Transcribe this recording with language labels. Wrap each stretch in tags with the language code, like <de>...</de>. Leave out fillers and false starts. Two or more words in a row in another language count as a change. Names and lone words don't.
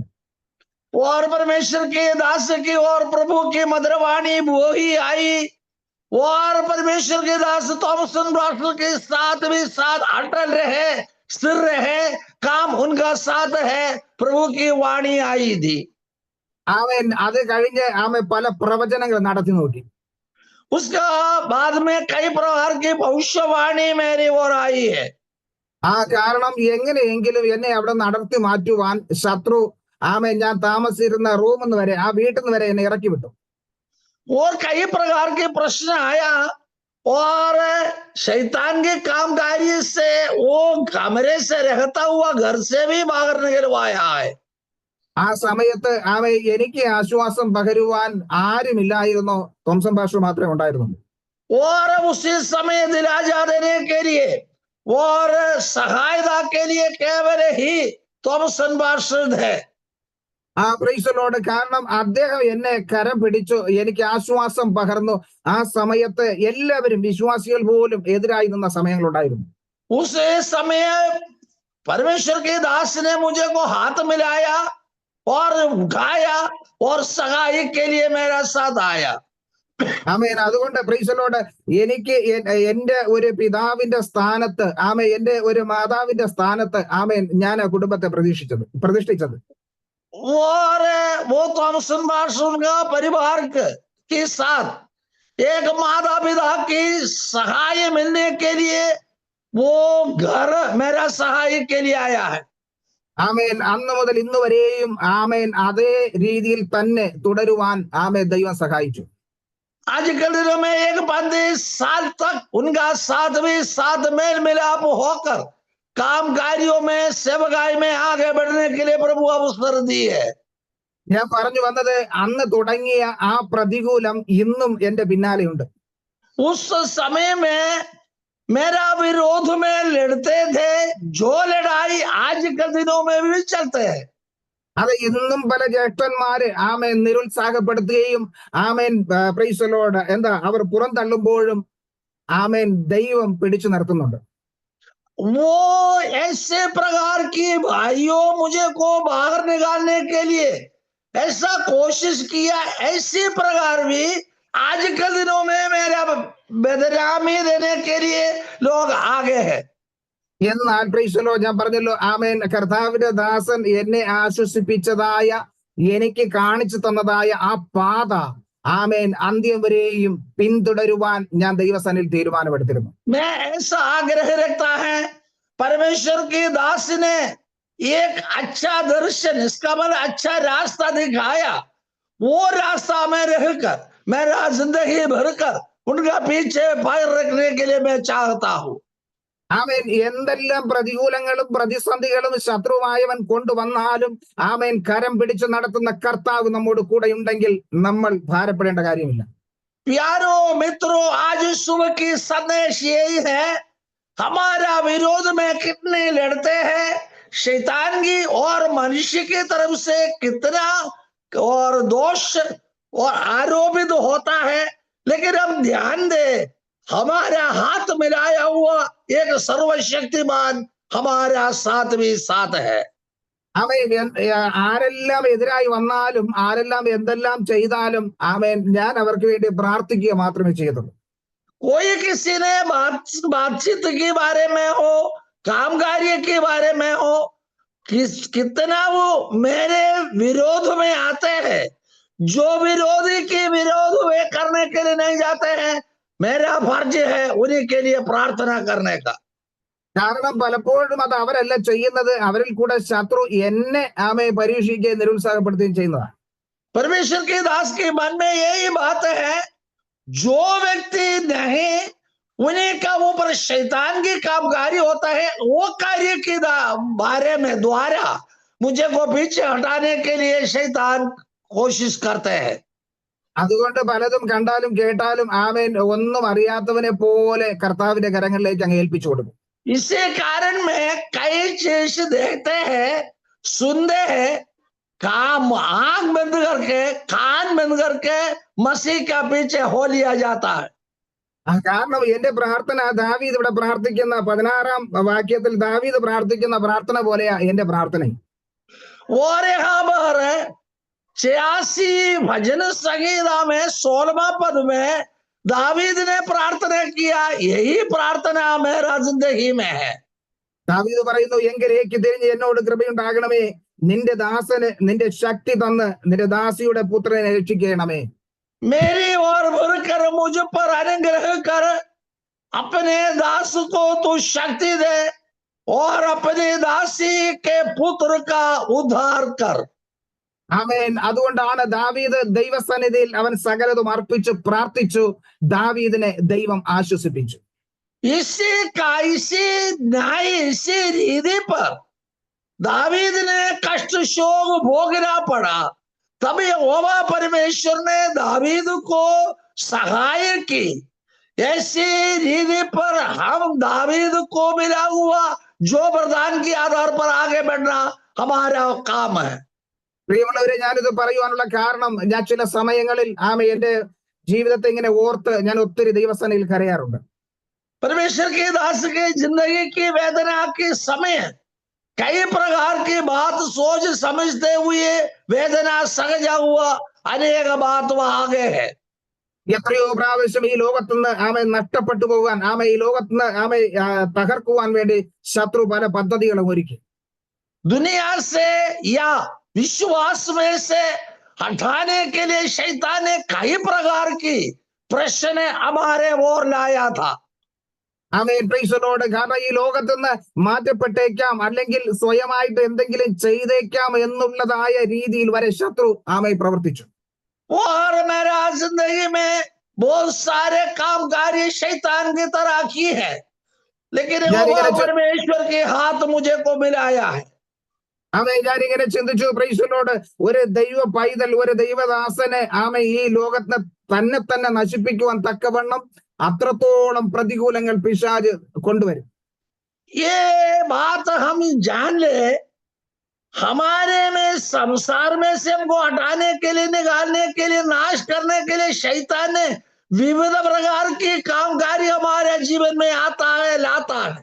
<hi>और परमेश्वर के दास की और प्रभु की मधुरवाणी वो ही आई और परमेश्वर के दास थॉमसन पास्टर के साथ भी साथ अटल रहे, स्थिर रहे, काम उनका साथ है। प्रभु की वाणी आई थी।</hi> <ml>അത് കഴിഞ്ഞ് പല പ്രവചനങ്ങൾ നടത്തി നോക്കി.</ml> <hi>उसका बाद में कई प्रकार की भविष्यवाणी मेरी ओर आई है।</hi> <ml>കാരണം എങ്ങനെയെങ്കിലും എന്നെ അവിടെ നടത്തി മാറ്റുവാൻ ശത്രു ഞാൻ താമസിച്ചിരുന്ന റൂമിൽ നിന്ന് വരെ വീട്ടിൽ നിന്ന് വരെ എന്നെ ഇറക്കി വിട്ടു.</ml> <hi>और कई प्रकार के प्रश्न आया और शैतान के कामकारी से वो कमरे से रहता हुआ घर से भी बाहर निकलवाया है।</hi> <ml>ആ സമയത്ത് എനിക്ക് ആശ്വാസം പകരുവാൻ ആരുമില്ലായിരുന്നു. തോംസൺ പാസ്റ്റർ മാത്രമേ ഉണ്ടായിരുന്നുള്ളൂ.</ml> <hi>और उसी समय दिलासा देने के लिए और सहायता के लिए केवल ही थॉमसन पास्टर थे।</hi> <en>Praise the Lord.</en> <ml>കാരണം അദ്ദേഹം എന്നെ കരം പിടിച്ചു, എനിക്ക് ആശ്വാസം പകർന്നു. ആ സമയത്ത് എല്ലാവരും വിശ്വാസികൾ പോലും എതിരായി നിന്ന സമയങ്ങളുണ്ടായിരുന്നു.</ml> <hi>उस समय परमेश्वर के दास ने मुझे को हाथ मिलाया और उठाया और सगाई के लिए मेरा साथ आया।</hi> <ml>അതുകൊണ്ട്</ml> <en>Praise the Lord</en> <ml>എനിക്ക് എന്റെ ഒരു പിതാവിന്റെ സ്ഥാനത്ത് എന്റെ ഒരു മാതാവിന്റെ സ്ഥാനത്ത് ഞാൻ ആ കുടുംബത്തെ പ്രതിഷ്ഠിച്ചത്.</ml> <hi>और वो थॉमसन पास्टर का परिवार के साथ एक माता पिता की सहाय मिलने के लिए वो घर मेरा सहाय के लिए आया है।</hi> <ml>ആമേൻ അന്ന് മുതൽ ഇന്ന് വരെയും ആമേൻ അതേ രീതിയിൽ തന്നെ തുടരുവാൻ ആമേൻ ദൈവം സഹായിച്ചു.</ml> <hi>आजकल दिनों में 1-35 साल तक उनका साथ भी साथ मेल मिलाप होकर काम कार्यों में सेवकाई में आगे बढ़ने के लिए प्रभु अवसर दी है.</hi> <ml>ഞാൻ പറഞ്ഞു വന്നത് അന്ന് തുടങ്ങിയ ആ പ്രതികൂലം ഇന്നും എന്റെ പിന്നാലെയുണ്ട്.</ml> <hi>उस समय में मेरा विरोध में लड़ते थे जो लड़ाई आज के दिनों में भी चलते हैं.</hi> <ml>അത് ഇന്നും പല ജ്യേഷ്ഠന്മാര് ആമേൻ നിരുത്സാഹപ്പെടുത്തുകയും ആമേൻ</ml> <en>Praise the Lord</en> <ml>എന്താ അവർ പുറന്തള്ളുമ്പോഴും ആമേൻ ദൈവം പിടിച്ചു നിർത്തുന്നുണ്ട്.</ml> <hi>वो ऐसे प्रकार की भाइयों मुझे को बाहर निकालने के लिए ऐसा कोशिश किया, ऐसी प्रकार भी आज के दिनों में मेरा बदनामी देने के लिए लोग आगे हैं.</hi> <ml>എന്നാൽ</ml> <en>Praise the Lord</en> <ml>ഞാൻ പറഞ്ഞല്ലോ ആമേൻ കർത്താവിന്റെ ദാസൻ എന്നെ ആശ്വസിപ്പിച്ചതായ എനിക്ക് കാണിച്ചു തന്നതായ ആ പാത ആമേൻ അന്ത്യം വരെയും പിന്തുടരുവാൻ ഞാൻ ദൈവസന്നിധിയിൽ തീരുമാനമെടുത്തിരുന്നു.</ml> <hi>मैं ऐसा आग्रह रखता है, परमेश्वर की दास ने एक अच्छा दर्शन, इसका मतलब अच्छा रास्ता दिखाया, वो रास्ता में रहकर मेरा जिंदगी भरकर उनका पीछे पैर रखने के लिए मैं चाहता हूँ.</hi> <ml>ആമേൻ എന്തെല്ലാം പ്രതികൂലങ്ങളും പ്രതിസന്ധികളും ശത്രുവായവൻ കൊണ്ടുവന്നാലും ആമേൻ കരം പിടിച്ചു നടത്തുന്ന കർത്താവ് നമ്മോട് കൂടെ ഉണ്ടെങ്കിൽ നമ്മൾ ഭാരപ്പെടേണ്ട കാര്യമില്ല.</ml> <hi>प्यारो मित्रों, आज सुबह की संदेश यही है, हमारा विरोध में कितने लड़ते हैं, शैतान की और मनुष्य की तरफ से कितना और दोष और आरोपित होता है, लेकिन हम ध्यान दे हमारा हाथ मिलाया हुआ एक सर्वशक्तिमान हमारा साथ भी साथ है.</hi> <ml>ആമേൻ ആരെല്ലാം എതിരായി വന്നാലും ആരെല്ലാം എന്തെല്ലാം ചെയ്താലും ആമേൻ ഞാൻ അവർക്ക് വേണ്ടി പ്രാർത്ഥിക്കുക മാത്രമേ ചെയ്തുള്ളൂ.</ml> <hi>कोई किसी ने बातचीत के बारे में हो, काम कार्य के बारे में हो, कितना वो मेरे विरोध में आते हैं, जो विरोधी के विरोध वे करने के लिए नहीं जाते हैं, मेरा फर्ज है उन्हीं के लिए प्रार्थना करने का.</hi> <ml>കാരണം പലപ്പോഴും അത് അവരല്ല ചെയ്യുന്നത്, അവരിൽ കൂടെ ശത്രു എന്നെ ആമേ പരീക്ഷിക്കുകയും നിരുത്സാഹപ്പെടുത്തുകയും ചെയ്യുന്നതാണ്.</ml> <hi>परमेश्वर के दास के मन में यही बात है, जो व्यक्ति नहीं उन्हीं का ऊपर शैतान की कामगारी होता है, वो कार्य के बारे में द्वारा मुझे को पीछे हटाने के लिए शैतान कोशिश करते हैं.</hi> <ml>അതുകൊണ്ട് പലതും കണ്ടാലും കേട്ടാലും ആമേൻ ഒന്നും അറിയാത്തവനെ പോലെ കർത്താവിന്റെ കരങ്ങളിലേക്ക് അങ്ങ് ഏൽപ്പിച്ചു കൊടുക്കും.</ml> <hi>इसी कारण में कई चीज देखते हैं, सुनते हैं, काम आंख बंद करके कान बंद करके मसीह का पीछे हो लिया जाता है.</hi> <ml>കാരണം एന്റെ പ്രാർത്ഥന ദാവീദ് ഇവിടെ പ്രാർത്ഥിക്കുന്ന 16-ാം വാക്യത്തിൽ ദാവീദ് പ്രാർത്ഥിക്കുന്ന പ്രാർത്ഥന പോലെയാ എന്റെ പ്രാർത്ഥന.</ml> <hi>और यहाँ पर 86 भजन संगीता में 16वां पद में दावीद ने प्रार्थना किया, यही प्रार्थना मेरा जिंदगी में है.</hi> <ml>ദാവീദ് പറയുന്നു, എങ്കിലേക്ക് തിരിഞ്ഞ് എന്നോട് കൃപയുണ്ടാകണമേ, നിന്റെ ദാസന് നിന്റെ ശക്തി തന്ന് നിന്റെ ദാസിയുടെ പുത്രനെ രക്ഷിക്കണമേ.</ml> <hi>मेरी ओर भरकर मुझ पर अनुग्रह कर, अपने दास को तू शक्ति दे और अपनी दासी के पुत्र का उद्धार कर.</hi> <ml>ആമേൻ. അതുകൊണ്ടാണ് ദാവീദ് ദൈവസന്നിധിയിൽ അവൻ സകലതും അർപ്പിച്ചു പ്രാർത്ഥിച്ചു. ദാവീദിനെ ദൈവം ആശ്വസിപ്പിച്ചു.</ml> <hi>इसी रीति पर दावीद ने कष्ट शोक भोगना पड़ा, तब यहोवा परमेश्वर ने दावीद को सहाय की. ऐसी रीति पर हम दावीद को मिला हुआ जो वरदान के आधार पर आगे बढ़ना हमारा काम है.</hi> <ml>പ്രിയമുള്ളവരെ, ഞാനിത് പറയുവാനുള്ള കാരണം ഞാൻ ചില സമയങ്ങളിൽ എന്റെ ജീവിതത്തെ ഇങ്ങനെ ഓർത്ത് ഞാൻ ഒത്തിരി ദൈവസന്നിധിയിൽ കരയാറുണ്ട്.</ml> <hi>परमेश्वर के दास की जिंदगी की वेदना के समय कई प्रकार की बात सोच समझते हुए वेदना सहजा हुआ अनेक बात वह आगे है.</hi> <ml>എത്രയോ പ്രാവശ്യം ഈ ലോകത്തുനിന്ന് നഷ്ടപ്പെട്ടു പോകാൻ ഈ ലോകത്തുനിന്ന് തകർക്കുവാൻ വേണ്ടി ശത്രു പല പദ്ധതികളും ഒരുക്കി.</ml> <hi>दुनिया से या विश्वास में से हटाने के लिए शैतान ने कई प्रकार की प्रश्न हमारे ओर लाया था.</hi> <en>Amen, Praise the Lord.</en> <ml>കാരണം ഈ ലോകത്ത് നിന്ന് മാറ്റപ്പെട്ടേക്കാം, അല്ലെങ്കിൽ സ്വയമായിട്ട് എന്തെങ്കിലും ചെയ്തേക്കാം എന്നുള്ളതായ രീതിയിൽ വരെ ശത്രു ആമേൻ പ്രവർത്തിച്ചു.</ml> <hi>और मेरा जिंदगी में बहुत सारे काम कार्य शैतान की तरह की है, लेकिन यहोवा परमेश्वर के हाथ मुझे को मिलाया है.</hi> <ml>ആമേൻ, ഞാനിങ്ങനെ ചിന്തിച്ചു,</ml> <en>Praise the Lord,</en> <ml>ഒരു ദൈവ പൈതൽ, ഒരു ദൈവദാസനെ ആമേൻ ഈ ലോകത്തിന് തന്നെ നശിപ്പിക്കുവാൻ തക്കവണ്ണം അത്രത്തോളം പ്രതികൂലങ്ങൾ പിശാച് കൊണ്ടുവരും.</ml> <hi>ये बात हम जान ले, हमारे में संसार में से हमको हटाने के लिए, निकालने के लिए, नाश करने के लिए शैतान ने विविध प्रकार की कामकारी हमारे जीवन में आता है, लाता है.</hi>